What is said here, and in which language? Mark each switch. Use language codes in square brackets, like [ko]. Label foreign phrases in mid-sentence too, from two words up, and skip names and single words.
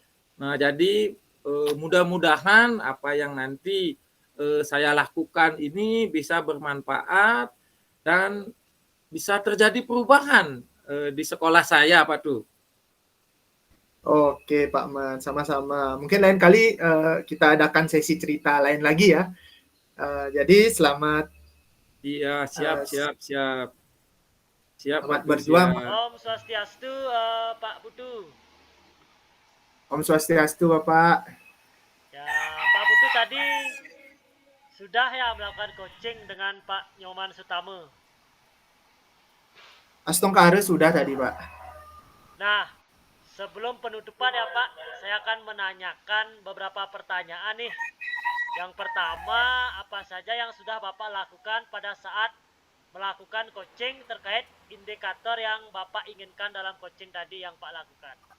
[id] Nah, jadi mudah-mudahan apa yang nanti saya lakukan ini bisa bermanfaat dan bisa terjadi perubahan di sekolah saya, Pak Tu. Oke, Pak Man, sama-sama. Mungkin lain kali kita adakan sesi cerita lain lagi ya. Jadi selamat Iya, siap, eh, siap, siap. Siap, Pak selamat Tu, berjuang. siap. [ban] Om Swastiastu, [id] Pak Putu. [ban] Om Swastiastu, [id] Bapak. Ya, Pak Putu tadi sudah ya melakukan coaching dengan Pak Nyoman Sutama. Astongkare sudah tadi, Pak. Nah, sebelum penutupan ya Pak, saya akan menanyakan beberapa pertanyaan nih. Yang pertama, apa saja yang sudah Bapak lakukan pada saat melakukan coaching terkait indikator yang Bapak inginkan dalam coaching tadi yang Pak lakukan?